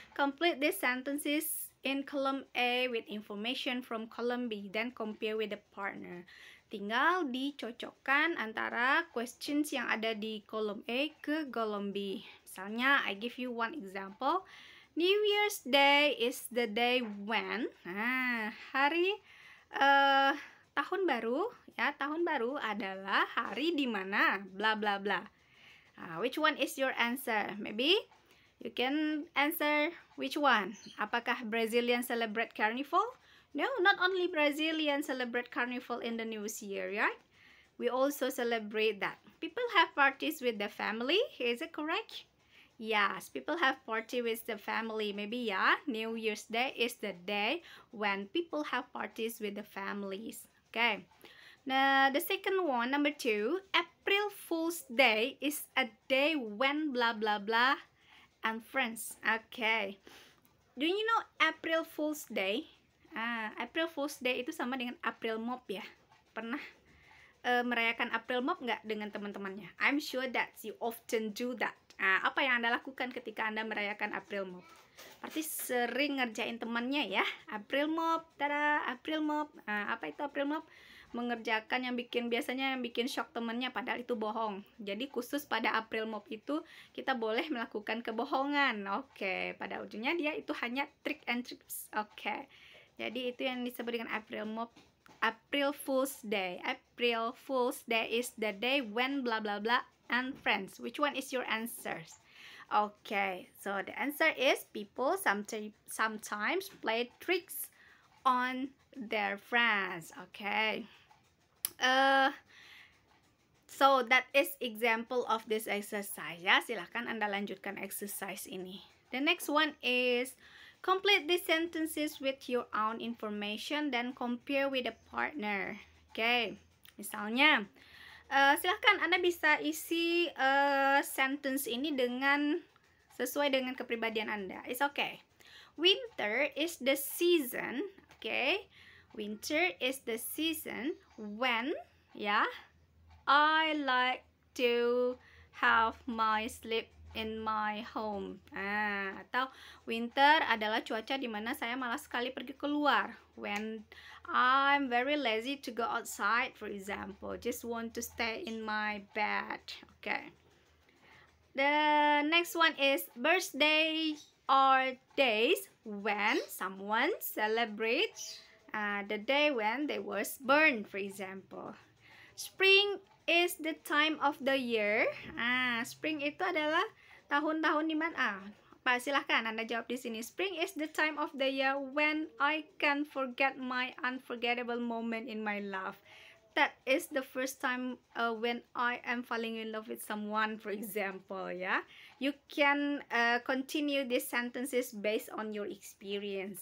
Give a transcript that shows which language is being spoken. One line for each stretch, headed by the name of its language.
English: Complete these sentences in column A with information from column B, then compare with the partner.
Indonesian: Tinggal dicocokkan antara questions yang ada di column A ke column B.
English: Misalnya, I give you one example. New Year's Day is the day when.
Indonesian: Nah, hari tahun baru, ya, tahun baru adalah hari di mana bla bla bla.
English: Which one is your answer? Maybe you can answer which one.
Indonesian: Apakah
English: Brazilian celebrate carnival? No, not only Brazilian celebrate carnival in the New Year, right? We also celebrate that. People have parties with the family. Is it correct? Yes, people have party with the family. Maybe, yeah, New Year's Day is the day when people have parties with the families. Okay. Now, the second one, number 2, April Fool's Day is a day when blah blah blah and friends. Okay. Do you know April Fool's Day?
Indonesian: April Fool's Day itu sama dengan April Mop ya. Pernah merayakan April Mop nggak dengan teman-temannya?
English: I'm sure that you often do that.
Indonesian: Apa yang Anda lakukan ketika Anda merayakan April Mop? Pasti sering ngerjain temannya ya. April Mop, tada, April Mop. Apa itu April Mop? Mengerjakan yang biasanya bikin shock temannya, padahal itu bohong. Jadi khusus pada April Mop itu kita boleh melakukan kebohongan. Oke, pada ujungnya dia itu hanya
English: trick and tricks.
Indonesian: Oke. Jadi itu yang disebut dengan April Mop.
English: April Fool's Day. April Fool's Day is the day when blah blah blah and friends. Which one is your answers? Okay, so the answer is people sometimes play tricks on their friends. Okay. So that is example of this exercise ya.
Indonesian: Silahkan Anda lanjutkan
English: exercise ini. The next one is complete these sentences with your own information then compare with a partner. Okay.
Indonesian: Misalnya silahkan Anda bisa isi sentence ini dengan sesuai dengan kepribadian Anda.
English: It's okay. Winter is the season, okay? Winter is the season when, ya, I like to have my sleep in my home.
Indonesian: Atau winter adalah cuaca di mana saya malas sekali pergi keluar.
English: When I'm very lazy to go outside, for example, just want to stay in my bed. Okay. The next one is birthday are days when someone celebrates the day when they was born, for example. Spring is the time of the year.
Indonesian: Spring itu adalah tahun-tahun di mana? Silahkan Anda jawab di sini.
English: Spring is the time of the year when I can forget my unforgettable moment in my life. That is the first time when I am falling in love with someone, for example, ya. You can continue these sentences based on your experience.